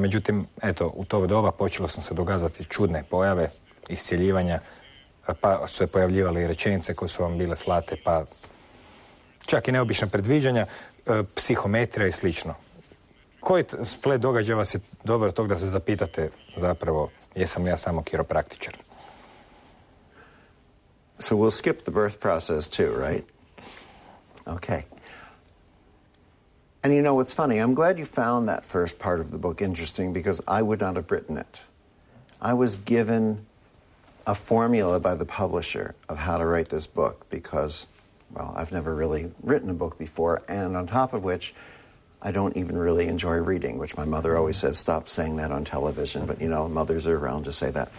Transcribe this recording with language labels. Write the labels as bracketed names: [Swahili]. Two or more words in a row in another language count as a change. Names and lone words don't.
[Croatian] Međutim, eto, u to doba počelo sam se događati čudne pojave, iscjeljivanja, pa su se pojavljivale i rečenice koje su vam bile slate, pa čak i neobična predviđanja, psihometrija i slično. Koji splet događaja vas je doveo do tog da se zapitate zapravo jesam li ja samo kiropraktičar? [English] So we'll skip the birth process too, right? Okay. And you know what's funny? I'm glad you found that first part of the book interesting because I would not have written it. I was given a formula by the publisher of how to write this book because, well, I've never really written a book before, and on top of which, I don't even really enjoy reading, which my mother always says, stop saying that on television, but you know, mothers are around to say that.